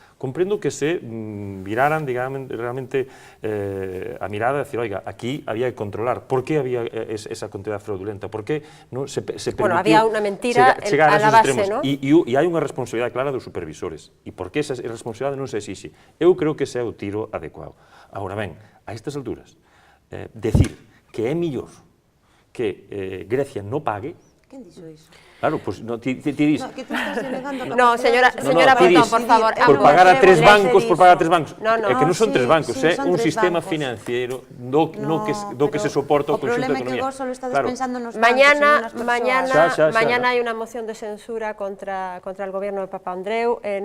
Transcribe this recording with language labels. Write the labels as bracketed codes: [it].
[gl] Comprendo que se viraran, digamos, realmente a mirada e decir, oiga, aquí había que controlar. Por que había esa cantidad fraudulenta? Por que non se permitiu había unha mentira a la base, non? E hai unha responsabilidade clara dos supervisores. E por que esa responsabilidade non se exixe? Eu creo que ese é o tiro adecuado. Agora ben, a estas alturas, decir que é millor que Grecia non pague... Quen dixo iso? Claro, pues no, ti dis... [es] No, que tú estás denegando... No, señora Pontón, por favor. Por pagar a tres bancos, por pagar a tres bancos. [gl] É que non son tres bancos, é un sistema financiero do que se soporta o conxunto da economía. O problema é que vos solo estades pensando nos bancos. [es] Mañana hay una moción de censura contra el gobierno de Papandreou.